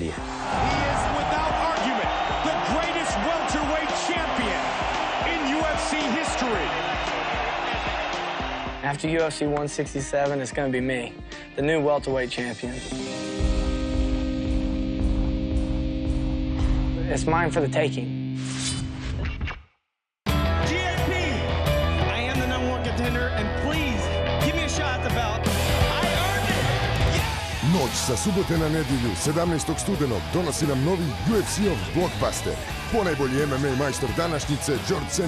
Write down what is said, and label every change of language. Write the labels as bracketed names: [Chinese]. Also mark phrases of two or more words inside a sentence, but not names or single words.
[English] He is, without argument, the greatest welterweight champion in UFC history. After UFC 167, it's gonna be me, the new welterweight champion. It's mine for the taking. [Croatian] Noć sa subote na nedjelju, 17. studenog, donosi nam novi UFC-ov blockbuster. Ponajbolji MMA majstor današnjice, George St.